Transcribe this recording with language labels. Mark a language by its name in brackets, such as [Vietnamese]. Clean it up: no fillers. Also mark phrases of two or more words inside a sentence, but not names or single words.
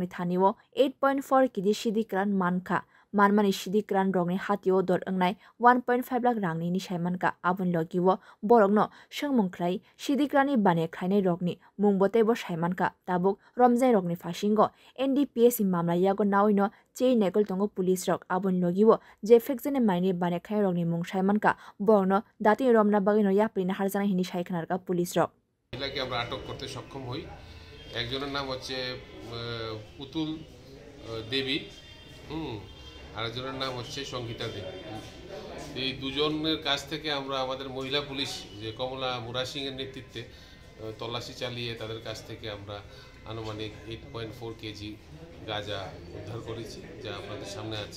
[Bodo] थानिओ 8.4 केजि सिदिक्रान मानखा मानमानि सिदिक्रान रगनि हातिओ दर अंनाय 1.5 लाख रांनि निसायमानका आबुन लगिओ बरगनो संमुंख्लाय सिदिक्रानि बानिया खायनाय रगनि मुंबतेबो सायमानका ताबुक रमजाय रगनि फासिंगो NDPS मामला यागो नावइनो चेइ नेकल तंगो पुलिस रक आबुन लगिओ जे फेक्जने माइनि बानिया खाय रगनि मुं सायमानका बरगनो दाति रमना बागिनो याप्रिना हारजाना हिनि सायखनारका पुलिस रक [Bangla] এটাকে আমরা আটক করতে সক্ষম হই। একজনের নাম হচ্ছে পুতুল দেবী, আরেকজনের নাম হচ্ছে সংগীতা দেবী। এই দুজনের কাছ থেকে আমরা আমাদের মহিলা পুলিশ যে কমলা মুরা সিংয়ের নেতৃত্বে তল্লাশি চালিয়ে তাদের কাছ থেকে আমরা আনুমানিক 8.4 কেজি গাঁজা উদ্ধার করেছি, যা আপনাদের সামনে আছে।